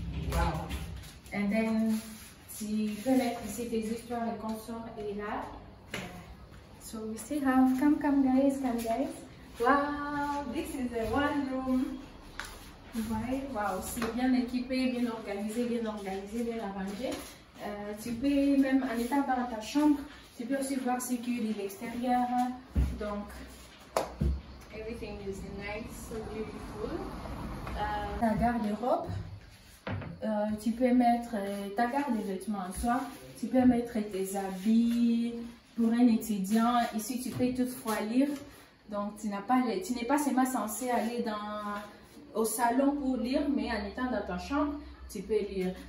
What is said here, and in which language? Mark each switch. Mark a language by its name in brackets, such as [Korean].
[English] Wow. And then, [French] tu peux mettre ici tes histoires et consorts et là. [English] So we still have, come guys. Wow, this is the one room. [French] Vous voyez, wow, c'est bien équipé, bien organisé, bien arrangé. Tu peux même, en étant dans ta chambre, tu peux aussi voir ce qu'il y a de l'extérieur. Donc, [English] everything is nice, so beautiful. [French] Ta garde-robe, tu peux mettre ta garde de vêtements en soi, tu peux mettre tes habits pour un étudiant. Ici, tu peux toutefois lire, donc tu n'es pas seulement censé aller au salon pour lire, mais en étant dans ta chambre, tu peux lire.